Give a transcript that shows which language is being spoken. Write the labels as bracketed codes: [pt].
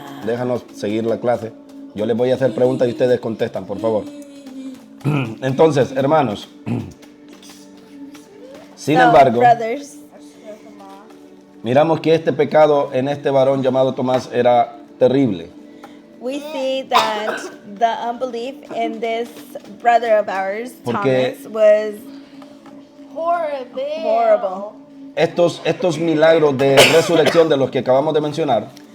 [es] Déjanos seguir la clase. Yo les voy a hacer preguntas y ustedes contestan, por favor. Entonces, hermanos, sin [en] So, [es] embargo, [en] brothers, [es] miramos que este pecado en este varón llamado Tomás era terrible. [en] we see that the unbelief in this brother of ours, [es] Porque- [en] Thomas, was Horrible. horrible. [es] Estos milagros de resurrección de los que acabamos de mencionar